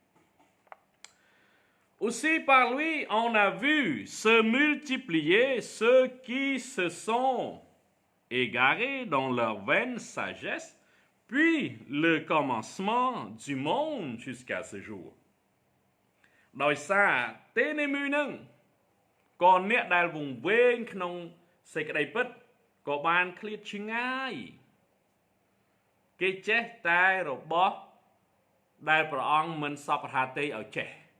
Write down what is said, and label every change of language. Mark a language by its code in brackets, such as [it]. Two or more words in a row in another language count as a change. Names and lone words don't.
[fr] Aussi par lui on a vu se multiplier ceux qui se sont égarés dans leur vaine sagesse puis le commencement du monde jusqu'à ce jour [km] ដោយសារទេនេមឺនឹងក៏អ្នកដែលវង្វេងក្នុងសេចក្តីពិតក៏បានឃ្លាតឆ្ងាយគេចេះតែរបស់ដែលព្រះអង្គមិនសពថាទេឲ្យចេះ